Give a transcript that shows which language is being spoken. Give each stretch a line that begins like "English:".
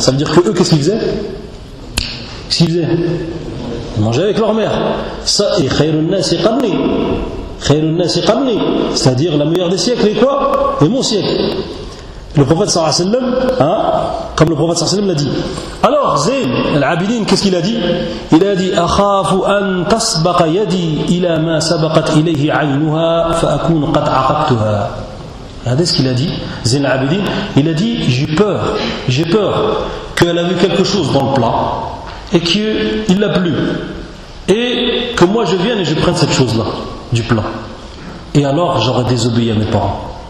French: Ça veut dire que eux, qu'est-ce qu'ils faisaient? Ils mangeaient avec leur mère.
Arabic: Ça, et khayrun nasi qarni.
French: C'est-à-dire la meilleure des siècles est quoi? Et mon siècle. Le prophète sallallahu alayhi wa sallam, comme le prophète sallallahu alayhi wa sallam l'a dit. Alors, Zain, l'abidin, qu'est-ce qu'il a dit? Il a dit,
Arabic: أَخَافُ أَن تَسْبَقَ يَدِي إِلَى مَا سَبَقَتْ إِلَيْهِ عَيْنُهَا فَأَكُونُ قَدْ عَقَبْتُهَا.
French: Regardez ce qu'il a dit, Zain l'abidin. Il a dit, j'ai peur qu'elle a vu quelque chose dans le plat et qu'il l'a plu. Et que moi je vienne et je prenne cette chose-là, du plat. Et alors, j'aurais désobéi à mes parents.